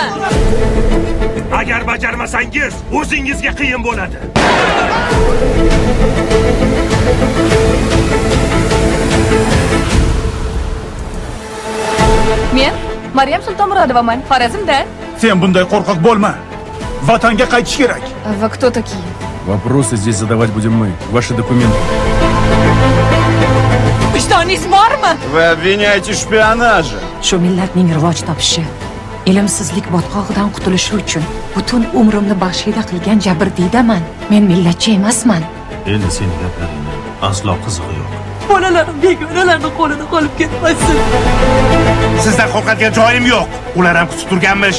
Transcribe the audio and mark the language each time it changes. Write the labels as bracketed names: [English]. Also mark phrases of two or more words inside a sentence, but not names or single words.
[Uzbek] Agar bajarmasangiz, o'zingizga qiyin bo'ladi. Men Maryam Sultonmurodovaman, Xorazmdan. Sen bunday qo'rqoq bo'lma. Vatanga qaytish kerak. [Russian] Вы кто такие? Вопросы здесь задавать будем мы. Ваши документы. [Uzbek] Vijdoningiz bormi? [Russian] Вы обвиняете в шпионаже. [Uzbek] Shu millatning rivoj topishi, ilmsizlik botqog'idan qutulishi uchun butun umrimni baxshida qilgan jabrdiydaman. Men millatchi emasman. Endi seni gaplaringni aslo qizig'i yo'q. Bolalarim begonalarning qo'lida qolib ketmasin. Sizdan qo'rqadigan joyim yo'q. Ular ham kutib turganmish.